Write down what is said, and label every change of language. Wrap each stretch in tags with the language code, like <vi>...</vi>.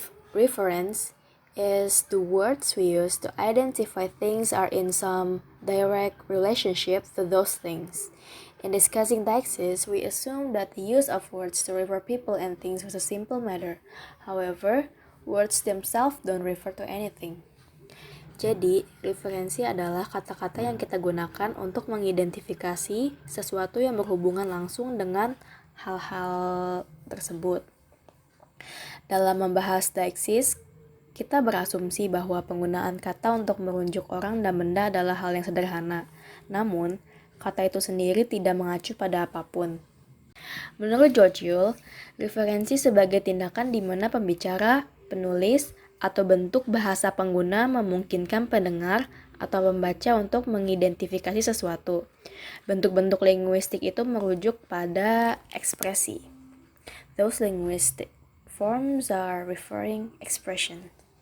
<en>Reference is the words we use to identify things are in some direct relationship to those things. In discussing taxes, we assume that the use of words to refer people and things was a simple matter. However, words themselves don't refer to anything.</en> <id>Jadi, referensi adalah kata-kata yang kita gunakan untuk mengidentifikasi sesuatu yang berhubungan langsung dengan hal-hal tersebut. Dalam membahas taxis, kita berasumsi bahwa penggunaan kata untuk merujuk orang dan benda adalah hal yang sederhana. Namun, kata itu sendiri tidak mengacu pada apapun. Menurut George Yule, referensi sebagai tindakan di mana pembicara, penulis, atau bentuk bahasa pengguna memungkinkan pendengar atau pembaca untuk mengidentifikasi sesuatu. Bentuk-bentuk linguistik itu merujuk pada ekspresi.</id> <en>Those linguistic forms are referring expression.</en>